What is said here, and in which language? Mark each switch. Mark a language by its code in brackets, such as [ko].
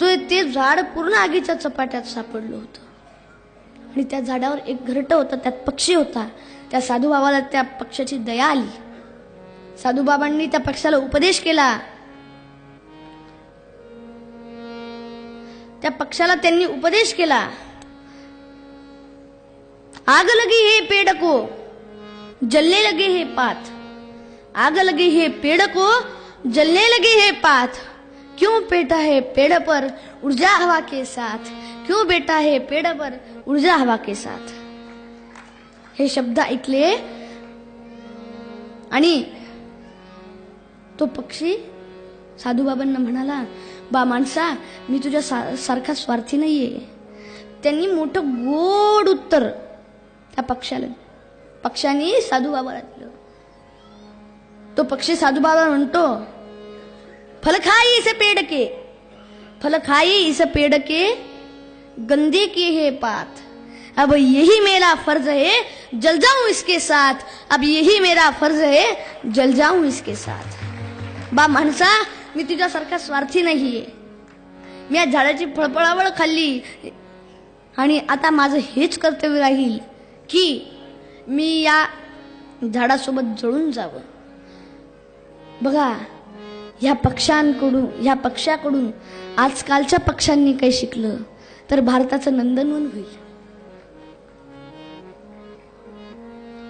[mr] ते झाड पूर्ण आगीच्या चपाट्यात सापडलं होतं आणि त्या झाडावर एक घरटं होतं, त्यात पक्षी होता. त्या साधूबाबाला त्या पक्षाची दया आली. साधूबाबांनी त्या पक्षाला उपदेश केला. त्या पक्षाला त्यांनी उपदेश केला, [hi] आग लगी हे पेड़ को जलने लगे हे पात, आग लगी है पेड़ को जलने लगे है पात, क्यों बेटा है पेड़ पर ऊर्जा हवा के साथ, क्यों बेटा है पेड़ पर ऊर्जा हवा के साथ. [mr] हे शब्द ऐकले आणि तो पक्षी साधूबाबांना म्हणाला, बा माणसा, मी तुझ्या सारखा स्वार्थी नाहीये. त्यांनी मोठं गोड उत्तर त्या पक्षाने साधूबाबाला दिलं. तो पक्षी साधूबाबा म्हणतो, [hi] फल खाई इस पेड़ के, फल खाई इस पेड़ के, गंदे किए है पात, अब यही मेरा फर्ज है जल जाऊं इसके साथ, अब यही मेरा फर्ज है जल जाऊं इसके साथ। [mr] बा माणसा, मी तुझ्यासारखा स्वार्थी नाहीये, मी या झाडाची फळफळावळ खाल्ली आणि आता माझं हेच कर्तव्य राहील की मी या झाडासोबत जळून जावं। बघा, ह्या पक्षाकडून आजकालच्या पक्षांनी काही शिकलं तर भारताचं नंदनवन होईल।